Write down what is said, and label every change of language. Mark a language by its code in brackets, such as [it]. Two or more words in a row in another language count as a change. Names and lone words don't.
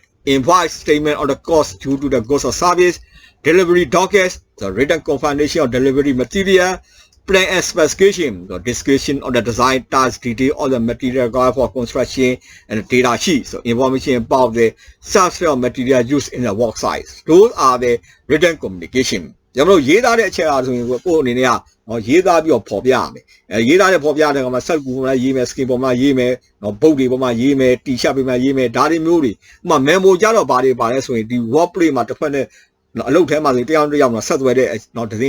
[en] Invoice statement of the cost due to the goods or service, delivery dockets, the written confirmation of delivery material, plan and specification, the description of the design task detail of the material required for construction and the data sheet. So information about the substrate of material used in the work site. Those are the written communication. [my] ကျွန်တော်ရေးသားတဲ့အချက်အားဆိုရင်ကိုယ့်အနေနဲ့ကရေးသားပြီးတော့ပေါ်ပြရမယ်ရေးသားတဲ့ပေါ်ပြတဲ့ကောင်မှာဆက်ကူပေါ်မှာရေးမယ် skin ပေါ်မှာရေးမယ်ဘုတ်တွေပေါ်မှာရေးမယ် t-shirt ပေါ်မှာရေးမယ်ဒါတွေမျိုးတွေဥပမာ memo ကြတော့ဘာတွေပါလဲဆိုရင်ဒီ workplace မှာတစ်ဖက်နဲ့အလုပ်ထဲမှာဆိုရင်တယောက်တစ်ယောက်မှာဆက်သွယ်တဲ့သတင်း